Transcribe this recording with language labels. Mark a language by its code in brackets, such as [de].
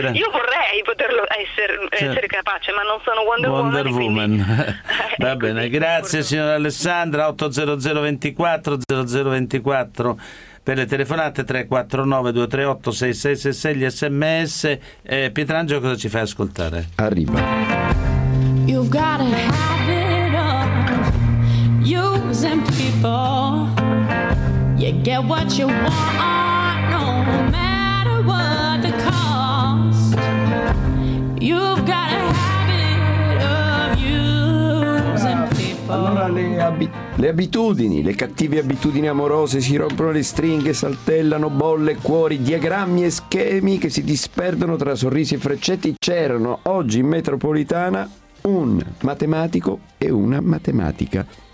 [it] Io vorrei poterlo essere capace, ma non sono Wonder Woman. Va bene, grazie signora Alessandra. 800 24 00 24 per le telefonate, 349-238-6666, gli sms. Pietrangelo, cosa ci fai ascoltare? Arriva. [en] You've got a habit of using people. You get what you want, no matter what the cost. You've got a habit of using people. [it] Allora le abitudini, le cattive abitudini amorose si rompono le stringhe, saltellano bolle, cuori, diagrammi e schemi che si disperdono tra sorrisi e freccetti. C'erano oggi in metropolitana un matematico e una matematica.